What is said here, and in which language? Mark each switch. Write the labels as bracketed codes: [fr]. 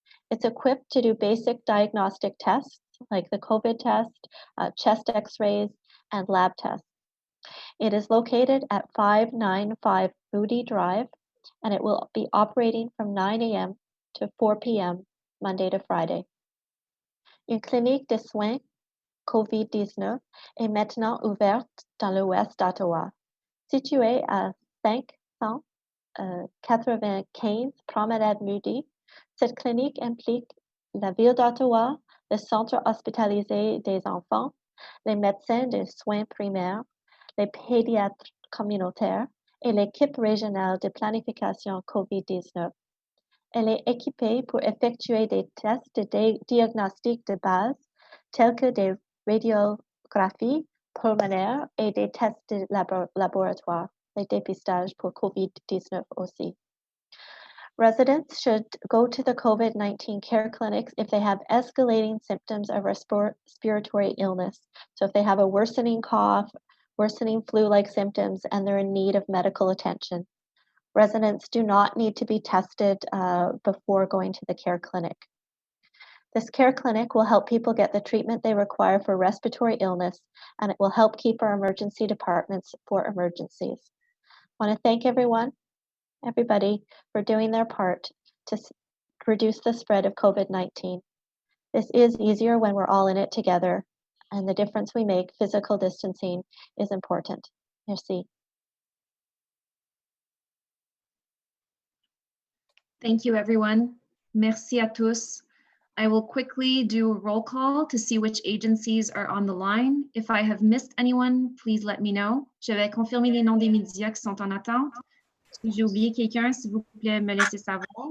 [en] It's equipped to do basic diagnostic tests like the COVID test, chest x-rays, and lab tests. It is located at 595 Moody Drive, and it will be operating from 9 a.m. to 4 p.m. Monday to Friday. [fr] Une clinique de soins COVID-19 est maintenant ouverte dans l'ouest d'Ottawa. Située à 595 Promenade Moody, cette clinique implique la ville d'Ottawa, le centre hospitalisé des enfants, les médecins de soins primaires, les pédiatres communautaires et l'équipe régionale de planification COVID-19. Elle est équipée pour effectuer des tests de diagnostic de base, tels que des radiographies pulmonaires et des tests de laboratoire, les dépistages pour COVID-19 aussi. [en] Residents should go to the COVID-19 care clinics if they have escalating symptoms of respiratory illness. So if they have a worsening cough, worsening flu-like symptoms, and they're in need of medical attention. Residents do not need to be tested before going to the care clinic. This care clinic will help people get the treatment they require for respiratory illness, and it will help keep our emergency departments for emergencies. I want to thank everybody for doing their part to reduce the spread of COVID-19. This is easier when we're all in it together, and the difference we make, physical distancing, is important. [fr] Merci. [en] Thank you, everyone. [fr] Merci à tous. [en] I will quickly do a roll call to see which agencies are on the line. If I have missed anyone, please let me know. [fr] Je vais confirmer les noms des médias qui sont en attente. Si j'ai oublié quelqu'un, s'il vous plaît, me laissez savoir.